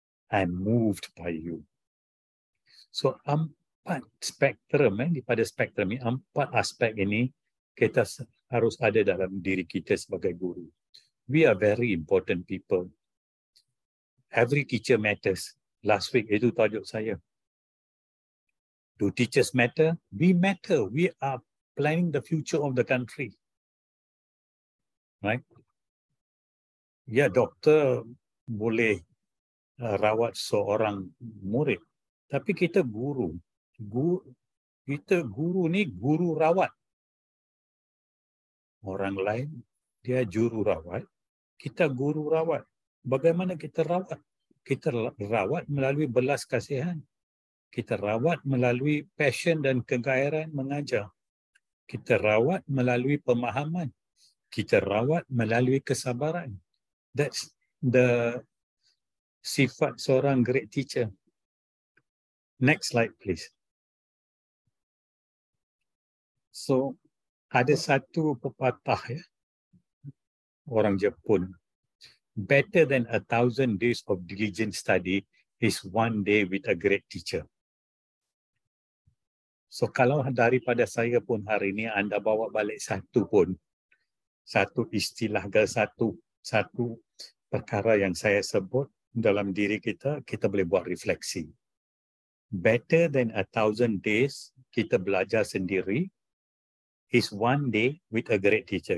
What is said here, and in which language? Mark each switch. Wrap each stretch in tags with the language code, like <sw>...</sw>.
<en>I'm moved by you.</en> <ms>So 4 spektrum daripada spektrum ini, 4 aspek ini kita harus ada dalam diri kita sebagai guru.</ms> <en>We are very important people. Every teacher matters. Last week</en> <ms>itu tajuk saya.</ms> <en>Do teachers matter? We matter. We are planning the future of the country. Right?</en> <ms>Ya, doktor boleh rawat seorang murid. Tapi kita guru. Kita guru ni guru rawat. Orang lain, dia juru rawat. Kita guru rawat. Bagaimana kita rawat? Kita rawat melalui belas kasihan. Kita rawat melalui passion dan kegairan mengajar. Kita rawat melalui pemahaman. Kita rawat melalui kesabaran.</ms> <en>That's the</en> <ms>sifat seorang</ms> <en>great teacher. Next slide, please.</en> <ms>So, ada satu pepatah orang Jepun.</ms> <en>Better than 1,000 days of diligent study is 1 day with a great teacher.</en> <ms>So kalau daripada saya pun hari ini anda bawa balik satu istilah ke satu perkara yang saya sebut dalam diri kita, kita boleh buat refleksi.</ms> <en>Better than 1,000 days</en> <ms>kita belajar sendiri</ms> <en>is 1 day with a great teacher.</en>